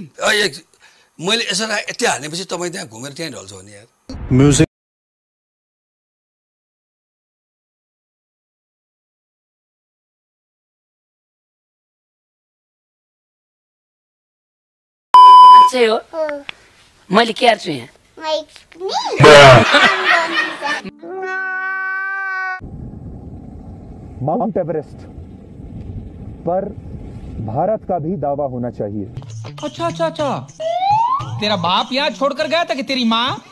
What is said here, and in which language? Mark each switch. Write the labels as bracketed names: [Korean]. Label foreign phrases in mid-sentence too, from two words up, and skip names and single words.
[Nepali] मैले यसरी यति हानेपछि तपाईँ त्यहाँ घुमेर त्यहीँ ढल्छ भने यार। म्युजिक हो मैले के छु यहाँ [Hindi] माउंट एवरेस्ट पर भारत का भी दावा होना चाहिए। अच्छा अच्छा अच्छा, तेरा बाप यहाँ छोड़कर गया था कि तेरी माँ?